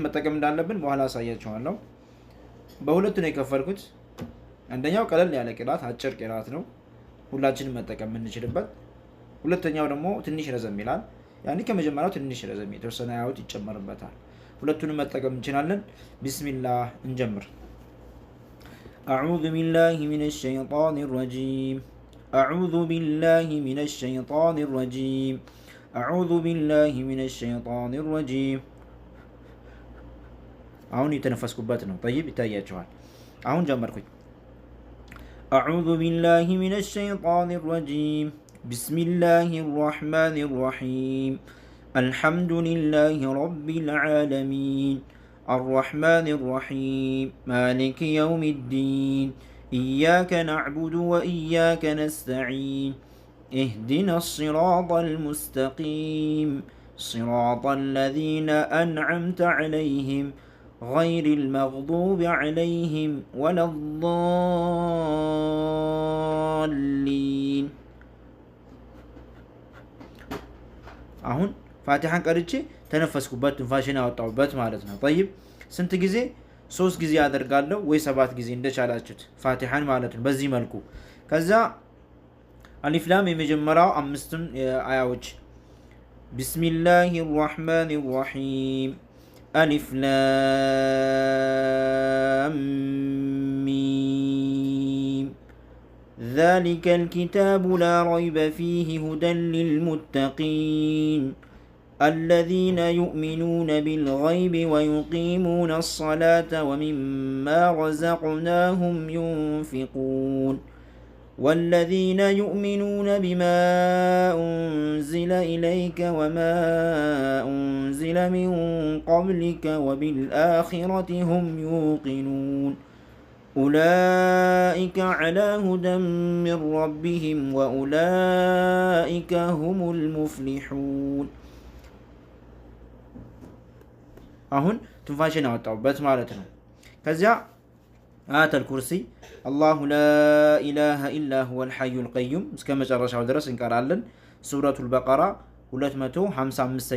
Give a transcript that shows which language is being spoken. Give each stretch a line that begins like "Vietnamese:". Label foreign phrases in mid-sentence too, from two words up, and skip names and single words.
Amharic: መጠቀም እንዳለብን በኋላ አሳያችኋለሁ። በሁለቱ ነው የከፈልኩት። አንደኛው ቀለል ያለ ቅራት አጭር ቅራት ነው፣ ሁላችንም መጠቀም የምንችልበት። ሁለተኛው ደግሞ ትንሽ ረዘም ይላል። ያኔ ከመጀመሪያው ትንሽ ረዘም የተወሰነ ያውት ይጨመርበታል። ሁለቱንም መጠቀም እንችላለን። ቢስሚላህ እንጀምር።
Arabic: أعوذ بالله من الشيطان الرجيم أعوذ بالله من الشيطان الرجيم أعوذ بالله من الشيطان الرجيم
Amharic: አሁን የተነፈስኩበት ነው። ይታያችኋል። አሁን ጀመርኩኝ።
Arabic: أعوذ بالله من الشيطان الرجيم بسم الله الرحمن الرحيم الحمد لله رب العالمين الرحمن الرحيم مالك يوم الدين إياك نعبد وإياك نستعين اهدنا الصراط المستقيم صراط الذين أنعمت عليهم غير المغضوب عليهم ولا
Amharic: الضالين አሁን ፋቲሐን ቀርቼ ተነፈስኩበት፣ ትንፋሽን አወጣሁበት ማለት ነው። ስንት ጊዜ? 3 ጊዜ አደርጋለሁ ወይ 7 ጊዜ እንደቻላችሁት ፋቲሐን ማለት ነው። በዚህ መልኩ ከዛ አሊፍ ላም የመጀመሪያው 5 አያዎች
Arabic: بسم الله الرحمن الرحيم ألف لام ሚም ذلك الكتاب لا ريب فيه هدى للمتقين الذين يؤمنون بالغيب ويقيمون الصلاة ومما رزقناهم ينفقون والذين يؤمنون بما أنزل إليك وما أنزل من قبلك وبالآخرة هم يوقنون أولئك على هدى من ربهم وأولئك هم المفلحون
Amharic: አሁን ትንፋሽን አወጣሁበት ማለት ነው። ከዚያ
Arabic: آية الكرسي الله لا إله إلا هو الحي القيوم
Amharic: እስከ መጨረሻው ድረስ እንቀራለን።
Arabic: ሱረቱል በቀራ 255ኛ